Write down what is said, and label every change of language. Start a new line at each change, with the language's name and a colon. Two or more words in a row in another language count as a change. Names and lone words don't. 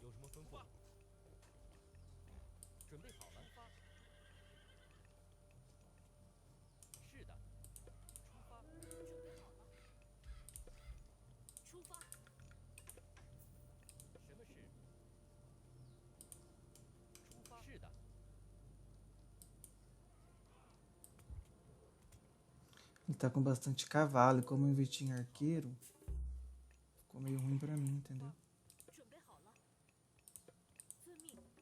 Chinese: 吩咐？准备好了。是的。出发。出发。什么事？出发。是的。
Portuguese: Ele tá com bastante cavalo, e como eu investi em arqueiro, ficou meio ruim pra mim, entendeu?
Chinese: 准备好了。遵命。